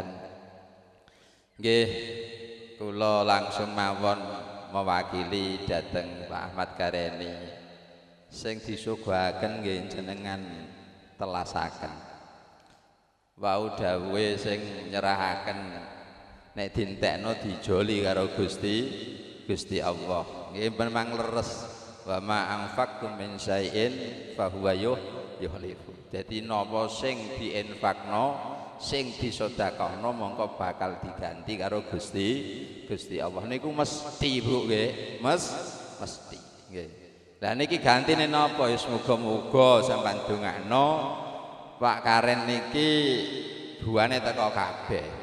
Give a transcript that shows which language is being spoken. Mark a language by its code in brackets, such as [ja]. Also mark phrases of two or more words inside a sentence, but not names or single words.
[jv] Nggih, kula langsung mawon mewakili dhateng Pak Ahmad Kareni sing disuguhaken nggih jenengan telasaken. Wau dawuhe sing nyerahaken nek dintekno dijoli karo Gusti Allah. Nggih memang leres [ar] وما أنفقتم من شيء فهو يخلف. [jv] Dadi napa sing dienfakno, sing disedekahno mongko bakal diganti karo Gusti Allah. Niku mesti Bu nggih, mesti nggih. Lah niki gantine napa? Ya muga-muga sampean dongakno Pak Karen niki buane teko kabeh.